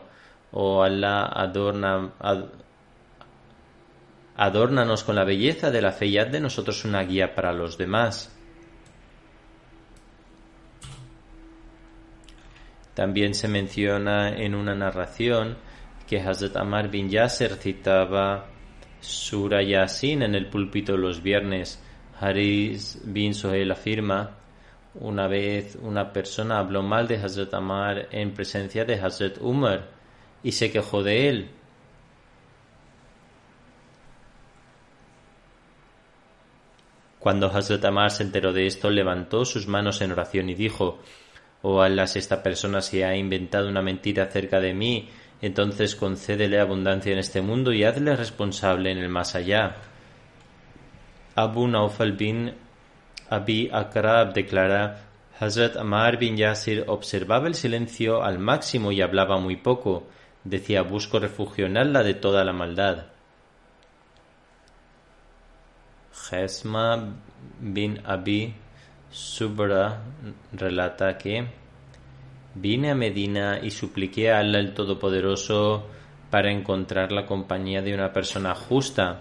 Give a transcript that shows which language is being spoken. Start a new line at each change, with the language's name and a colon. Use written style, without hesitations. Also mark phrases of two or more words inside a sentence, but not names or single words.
Spanish: Oh Allah, adórnanos con la belleza de la fe y haz de nosotros una guía para los demás. También se menciona en una narración que Hazrat Ammar bin Yasir citaba Sura Yasin en el púlpito los viernes. Haris bin Sohail afirma: una vez una persona habló mal de Hazrat Ammar en presencia de Hazrat Umar y se quejó de él. Cuando Hazrat Ammar se enteró de esto, levantó sus manos en oración y dijo: Oh Allah, si esta persona se ha inventado una mentira acerca de mí, entonces concédele abundancia en este mundo y hazle responsable en el más allá. Abu Naufal bin Abi Akrab declara: Hazrat Ammar bin Yasir observaba el silencio al máximo y hablaba muy poco. Decía: busco refugio en Allah de toda la maldad. Jesma bin Abi Subra relata que vine a Medina y supliqué a Allah el Todopoderoso para encontrar la compañía de una persona justa.